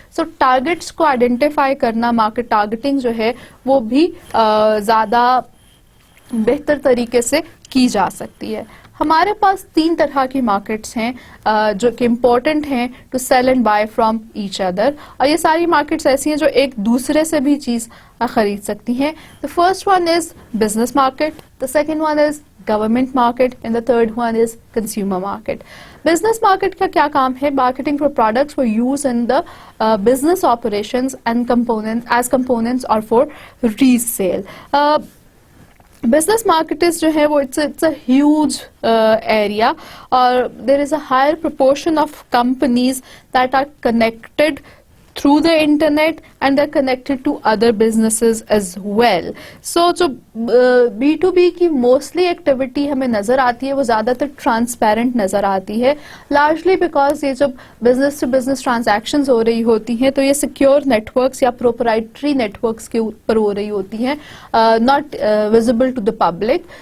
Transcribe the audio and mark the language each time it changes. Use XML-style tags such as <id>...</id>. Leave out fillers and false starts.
<ur>سو targets کو identify کرنا, market targeting جو ہے وہ بھی زیادہ بہتر طریقے سے کی جا سکتی ہے. ہمارے پاس 3 طرح کی مارکیٹس ہیں جو کہ امپورٹنٹ ہیں</ur> <en>to sell and buy from each other,</en> <ur>اور یہ ساری مارکیٹس ایسی ہیں جو ایک دوسرے سے بھی چیز خرید سکتی ہیں.</ur> <en>The first one is business market, the second one is government market, and the third one is consumer market. Business market</en> <ur>کا کیا کام ہے؟</ur> <en>Marketing for products for use in the business operations and components or for resale. Business markets</en> <ur>جو ہے وہ</ur> <en>It's a huge area, اور there is a higher proportion of companies that are connected through the internet and they're connected to other businesses as well.</en> <ur>So جو B2B کی mostly activity ہمیں نظر آتی ہے وہ زیادہ تر ٹرانسپیرنٹ نظر آتی ہے,</ur> <en>largely because</en> <ur>یہ جب بزنس ٹو بزنس ٹرانزیکشنز ہو رہی ہوتی ہیں تو یہ سیکیور نیٹورکس یا پروپرائٹری نیٹورکس کے اوپر ہو رہی ہوتی ہیں,</ur> <en>Not visible to the public.</en>